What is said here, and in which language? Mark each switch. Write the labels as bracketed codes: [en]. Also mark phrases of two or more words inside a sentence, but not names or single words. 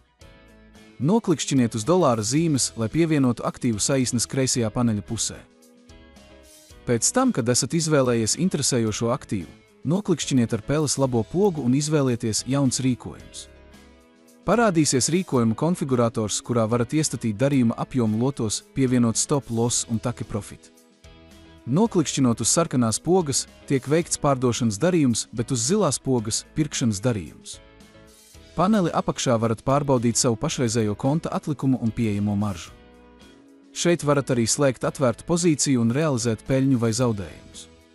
[lv] Noklikšķiniet uz dolāra zīmes, lai pievienotu aktīvu saīsnes kreisajā paneļa pusē. Pēc tam, kad esat izvēlējies interesējošo aktīvu, noklikšķiniet ar peles labo pogu un izvēlieties jauns rīkojums. Parādīsies rīkojuma konfigurators, kurā varat iestatīt darījuma apjomu lotos, pievienot [en] stop loss [lv] un [en] take profit. [lv] Noklikšķinot uz sarkanās pogas, tiek veikts pārdošanas darījums, bet uz zilās pogas – pirkšanas darījums. Paneli apakšā varat pārbaudīt savu pašreizējo konta atlikumu un pieejamo maržu. Šeit varat arī slēgt atvērtu pozīciju un realizēt peļņu vai zaudējumus.